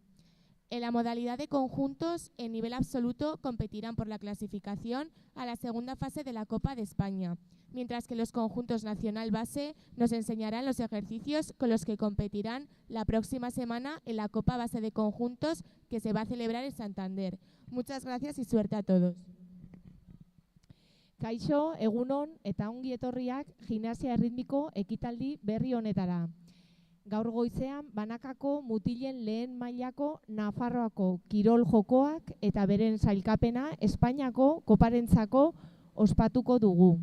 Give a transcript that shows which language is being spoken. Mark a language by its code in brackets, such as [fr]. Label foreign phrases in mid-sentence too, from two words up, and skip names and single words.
[es] En la modalidad de conjuntos, en nivel absoluto competirán por la clasificación a la segunda fase de la Copa de España, mientras que los conjuntos nacional base nos enseñarán los ejercicios con los que competirán la próxima semana en la Copa Base de Conjuntos que se va a celebrar en Santander. Muchas gracias y suerte a todos. [eu] Kaixo, egunon eta ongi etorriak gimnasia erritmiko ekitaldi berri honetara. Gaur goizean banakako mutilen lehen mailako Nafarroako kirol jokoak eta beren sailkapena Espainiako koparentzako ospatuko dugu.